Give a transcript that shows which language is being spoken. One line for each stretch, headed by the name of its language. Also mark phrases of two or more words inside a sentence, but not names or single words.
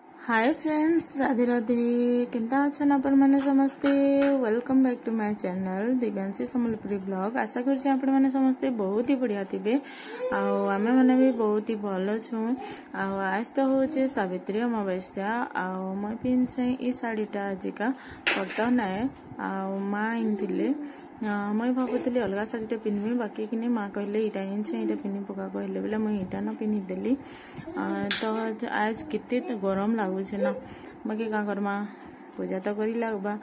English: hi friends, Radhe Radhe.
Sambalpuri: केंता अछन आपण माने समस्ते।
English: welcome back to my channel Divyanshi Sambalpuri blog.
Sambalpuri: आशा करछि आपण माने समस्ते
Hindi: बहुत ही बढ़िया
Sambalpuri: थिबे आउ आमे माने भी बहुत ही भलो छु। आउ आज तो होचे सावित्री अमावस्या आउ म पिनसे ई साड़ीटा आजिका पड़ता नाय आउ माँ इंथिले मुई भावुली अलग शाढ़ीटा पिन्हबी बाकी कि माँ कहले इटा इनसे इटा पिन्हि पका कहले बोले मुई इटा न पिन्हि देली। तो आज केते गरम लागुछे ना बाकी का करमा पूजा तो करी लागबा।